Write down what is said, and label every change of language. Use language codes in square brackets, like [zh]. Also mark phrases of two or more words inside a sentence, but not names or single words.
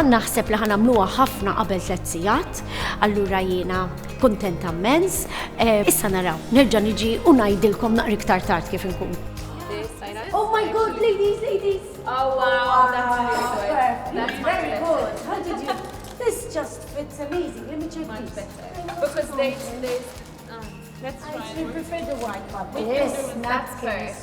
[mt] naħseb li ħanamluha ħafna qabel 3 sigħat, allura jiena kontenta immens. Issa naraw, nerġa' niġi u ngħidilkom naqra iktar tard kif inkun. [en] Oh my God, ladies! Oh wow, that's really good. That's very good. How did you? This just fits amazing. Let me check Much this. better. Because they Let's I try still it. prefer the white one. Yes, that's napkins.